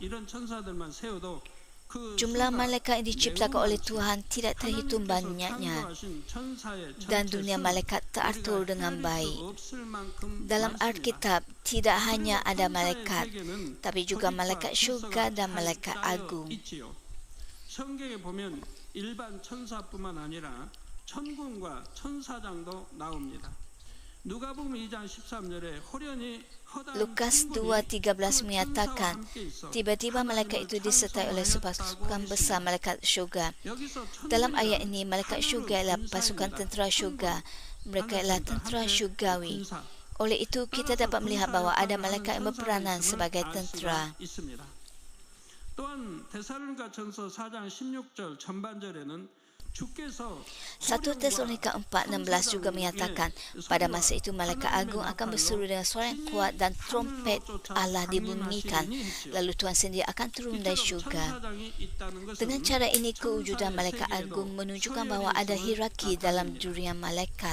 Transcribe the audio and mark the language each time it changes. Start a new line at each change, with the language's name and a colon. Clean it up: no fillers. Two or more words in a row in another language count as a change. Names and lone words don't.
Malay: Jumlah malaikat yang diciptakan oleh Tuhan tidak terhitung banyaknya, dan dunia malaikat teratur dengan baik. Dalam Alkitab tidak hanya ada malaikat, tapi juga malaikat syurga dan malaikat agung.
Korean: 성경에 보면 일반 천사뿐만 아니라 천군과 천사장도 나옵니다. 누가복음 2장 13절에 호련히
Malay: Lukas 2:13 menyatakan, tiba-tiba malaikat itu disertai oleh pasukan besar malaikat syurga. Dalam ayat ini, malaikat syurga ialah pasukan tentera syurga. Mereka ialah tentera syurgawi. Oleh itu, kita dapat melihat bahawa ada malaikat yang berperanan sebagai tentera.
Korean: 또한 데살로니가전서 4장 16절 전반절에는
Malay: 1 Tesalonika 4:16 juga menyatakan, pada masa itu malaikat agung akan berseru dengan suara yang kuat dan trompet Allah dibunyikan, lalu Tuhan sendiri akan turun dari syurga. Dengan cara ini, kewujudan malaikat agung menunjukkan bahawa ada hierarki dalam dunia malaikat.